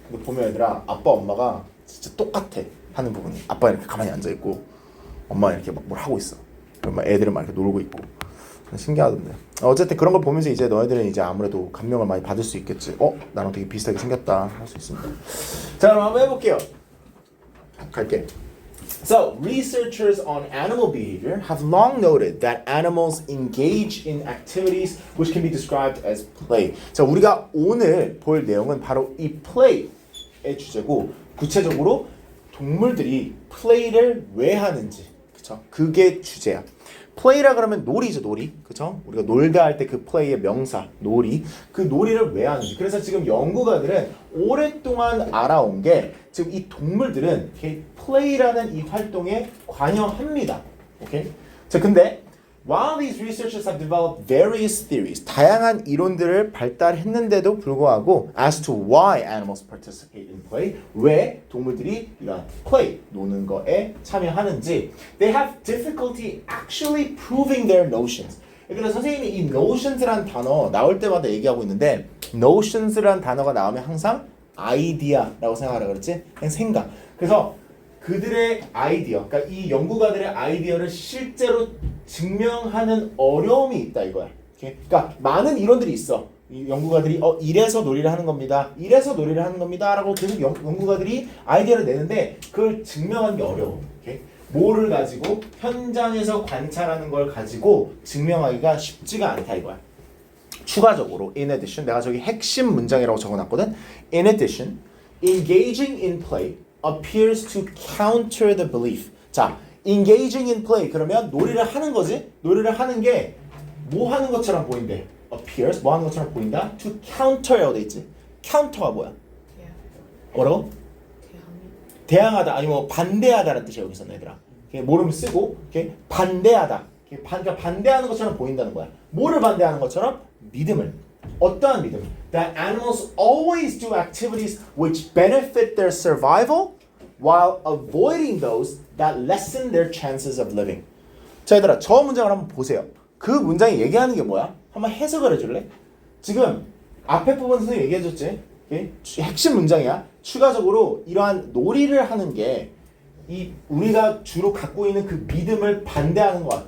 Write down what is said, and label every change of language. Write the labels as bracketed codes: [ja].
[ko] 근데 보면 얘들아 아빠, 엄마가 진짜 똑같아 하는 부분이. 아빠는 이렇게 가만히 앉아 있고 엄마는 이렇게 막 뭘 하고 있어. 그리고 막 애들은 막 이렇게 놀고 있고. 신기하던데. 어쨌든 그런 걸 보면서 이제 너희들은 이제 아무래도 감명을 많이 받을 수 있겠지. 나랑 되게 비슷하게 생겼다 할 수 있습니다. 자, 그럼 한번 해볼게요. 갈게. [en] So, researchers on animal behavior have long noted that animals engage in activities which can be described as play. [ko] 자, 우리가 오늘 볼 내용은 바로 이 play의 주제고, 구체적으로 동물들이 play를 왜 하는지, 그쵸? 그게 주제야. play라 그러면 놀이죠, 놀이. 그쵸? 우리가 놀다 할 때 그 play의 명사, 놀이. 그 놀이를 왜 하는지. 그래서 지금 연구가들은 오랫동안 알아온 게 지금 이 동물들은 이렇게 play라는 이 활동에 관여합니다. 오케이? 자, 근데 [en] while these researchers have developed various theories, [ko] 다양한 이론들을 발달했는데도 불구하고 [en] as to why animals participate in play, [ko] 왜 동물들이 이런 play, 노는 거에 참여하는지 [en] they have difficulty actually proving their notions. [ko] 그래서 선생님이 이 nottions란 단어 나올 때마다 얘기하고 있는데 notions란 단어가 나오면 항상 아이디어라고 생각하라 그랬지? 그냥 생각. 그래서 그들의 아이디어, 그러니까 이 연구가들의 아이디어를 실제로 증명하는 어려움이 있다 이거야. 오케이? 그러니까 많은 이론들이 있어. 이 연구가들이 이래서 놀이를 하는 겁니다. 이래서 놀이를 하는 겁니다라고 계속 연구가들이 아이디어를 내는데 그걸 증명하는 게 어려워. 오케이? 뭐를 가지고 현장에서 관찰하는 걸 가지고 증명하기가 쉽지가 않다 이거야. 추가적으로 [en] in addition [ko] 내가 저기 핵심 문장이라고 적어놨거든. [en] In addition, engaging in play appears to counter the belief. [ko] 자, engaging in play 그러면 놀이를 하는 거지. 놀이를 하는 게 뭐 하는 것처럼 보인대. appears 뭐 하는 것처럼 보인다. to counter라고 돼 있지. counter가 뭐야? 뭐라고? 대항하다 아니 뭐 반대하다라는 뜻이야 여기서 얘들아. 모르면 쓰고 반대하다. 그러니까 반대하는 것처럼 보인다는 거야. 뭐를 반대하는 것처럼? 믿음을. 어떠한 믿음? [en] That animals always do activities which benefit their survival while avoiding those that lessen their chances of living. [ko] 자, 얘들아, 저 문장을 한번 보세요. 그 문장이 얘기하는 게 뭐야? 한번 해석을 해줄래? 지금 앞에 부분 선생님이 얘기해줬지? 핵심 문장이야. 추가적으로 이러한 놀이를 하는 게 이 우리가 주로 갖고 있는 그 믿음을 반대하는 것 같아.